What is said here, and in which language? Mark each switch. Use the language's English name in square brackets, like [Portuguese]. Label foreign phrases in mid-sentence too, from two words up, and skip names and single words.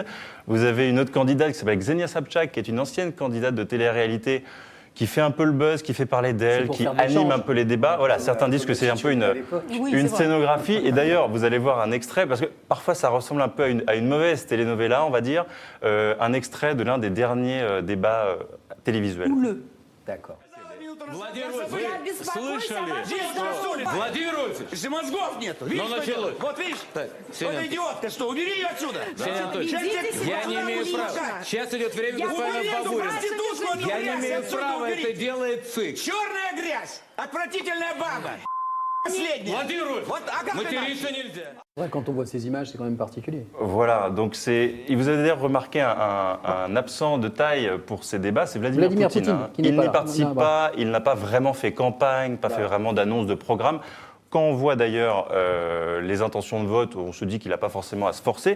[French] Vous avez une autre candidate qui s'appelle Ksenia Sobchak, qui est une ancienne candidate de télé-réalité, qui fait un peu le buzz, qui fait parler d'elle, qui anime un peu les débats. Voilà, certains disent que c'est un peu une scénographie. Et d'ailleurs, vous allez voir un extrait, parce que parfois ça ressemble un peu à une mauvaise telenovela, on va dire, un extrait de l'un des derniers débats télévisuels. D'accord. [Russian] Владимир Владимирович, вы слышали? Владимир Владимирович, мозгов нет. Видишь, вот видишь? Вот идиотка, что? Убери ее отсюда. Ксения Анатольевна, я не имею права. Сейчас идет время господина Бабурина. Я не имею права, это делает ЦИК. Черная грязь, отвратительная баба. Владимир Владимирович, материться нельзя. [French] Quand on voit ces images, c'est quand même particulier. Voilà, donc vous avez d'ailleurs remarqué un absent de taille pour ces débats, c'est Vladimir Poutine. Il n'y participe pas, il n'a pas vraiment fait campagne, pas fait vraiment d'annonce de programme. Quand on voit d'ailleurs les intentions de vote, on se dit qu'il n'a pas forcément à se forcer.